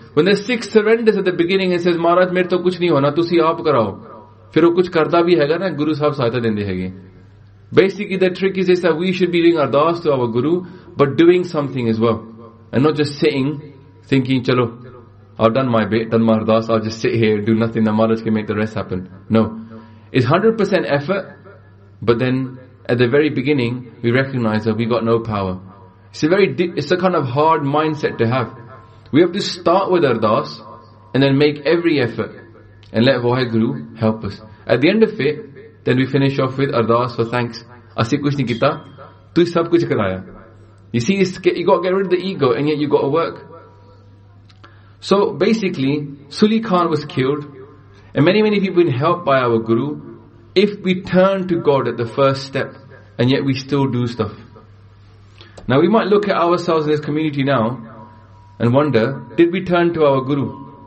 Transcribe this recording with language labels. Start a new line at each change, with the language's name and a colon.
English: When the Sikh surrenders at the beginning and says,
Punjabi: ਮਹਾਰਾਜ, ਮੇਰੇ ਤੋ ਕੁਝ ਨਹੀਂ ਹੋਣਾ, ਤੁਸੀ ਆਪ ਕਰਾਓ. ਫਿਰ ਵੋ ਕੁਝ ਕਰਦਾ ਭੀ ਹੈ ਗਾ ਨਾ, ਗੁਰੂ ਸਾਹਿਬ ਸਹਾਇਤਾ ਦਿੰਦੇ ਹੈ ਗੇ.
English: Basically, the trick is that we should be doing ardaas to our Guru, but doing something as well. And not just sitting, thinking, chalo, I've done my bit, done my ardaas, I'll just sit here, do nothing, and Maharaj can make the rest happen. No. It's 100% effort, but then at the very beginning, we recognize that we got no power. It's a kind of hard mindset to have. We have to start with ardaas, and then make every effort, and let Vaheguru help us. At the end of it, then we finish off with ardaas for thanks.
Punjabi: ਅਸੀ ਕੁਝ ਨਹੀਂ ਕੀਤਾ, ਤੂ ਸਭ ਕੁਝ ਕਰਾਇਆ.
English: You see, you got to get rid of the ego, and yet you got to work. So basically, Suli Khan was killed, and many, many people have been helped by our Guru. If we turn to God at the first step, and yet we still do stuff. Now we might look at ourselves in this community now, and wonder, did we turn to our Guru?